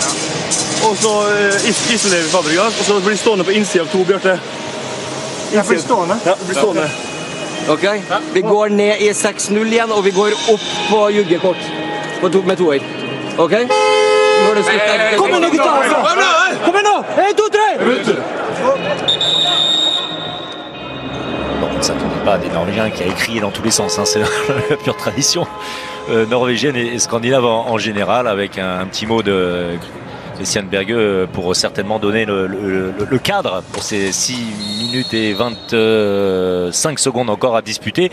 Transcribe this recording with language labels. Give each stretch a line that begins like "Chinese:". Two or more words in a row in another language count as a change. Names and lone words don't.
Norwegian: Og så isolerer vi Fabregas. Og så blir det stående på innsida av 2, Bjarte. Jeg blir stående. Ja, det blir stående. Ok, vi går ned i 6-0 igjen, og vi går opp på juggekort med 2-er. Ok? Nå er det slutt. Kom igjen nå, gutta! Kom igjen nå! 1, 2, 3!
French: Bon, ça ne tourne pas des Norvégiens qui a écrit dans tous les sens, hein. C'est la pure tradition norvégienne et scandinave en général, avec un petit mot de Christian Berge pour certainement donner le cadre pour ces 6 minutes et 25 secondes encore à disputer.